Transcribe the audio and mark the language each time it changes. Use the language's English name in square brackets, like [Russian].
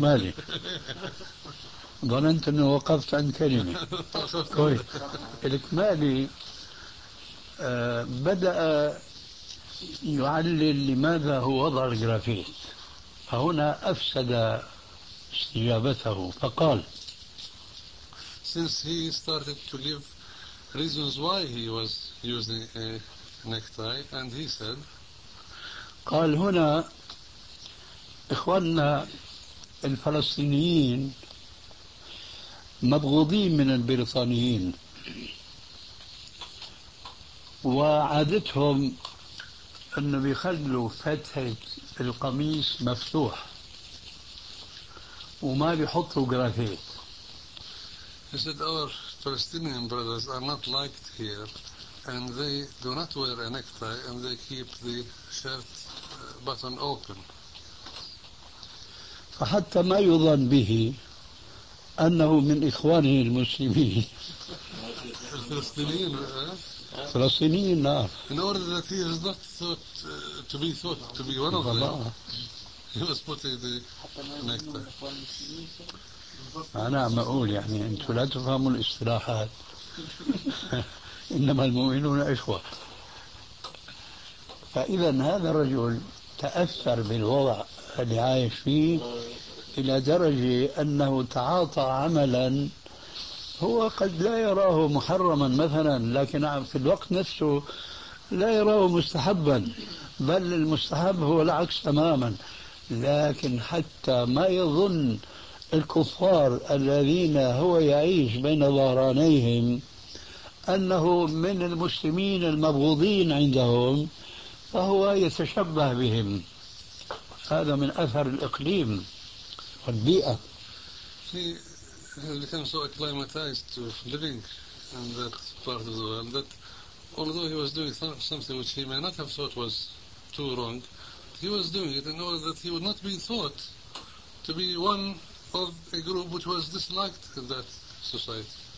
[Arabic] مالي ظننت أنه وقفت عن كلمة الكمالي. بدأ يعلل لماذا هو وضع الجرافيت، فهنا أفسد استجابته فقال [English] since he started to give reasons why he was using a necktie and he said [Arabic] قال هنا إخواننا الفلسطينيين مبغوضين من البريطانيين وعادتهم أنه بيخلوا فتحة القميص مفتوح وما بيحطوا جرافيت. [English] He said our Palestinian brothers are not liked here and they do not wear a necktie and they keep the shirt button open. [Arabic] فحتى ما يظن به أنه من إخوانه المسلمين الفلسطينيين فلسطينيين [English] in order that he is not thought to be one of them he was putting the necktie. [Arabic] أنا عم أقول يعني أنتوا لا تفهموا الاصطلاحات إنما المؤمنون إخوة. فإذا هذا الرجل تأثر بالوضع اللي عايش فيه إلى درجة أنه تعاطى عملا هو قد لا يراه محرما مثلا، لكن في الوقت نفسه لا يراه مستحبا، بل المستحب هو العكس تماما. لكن حتى ما يظن الكفار الذين هو يعيش بين ظهرانيهم أنه من المسلمين المبغوضين عندهم، فهو يتشبه بهم. هذا من أثر الإقليم والبيئة. [English] Became so acclimatized to living in that part of the world that although he was doing something which he may not have thought was too wrong, he was doing it in order that he would not be thought to be one of a group which was disliked in that society.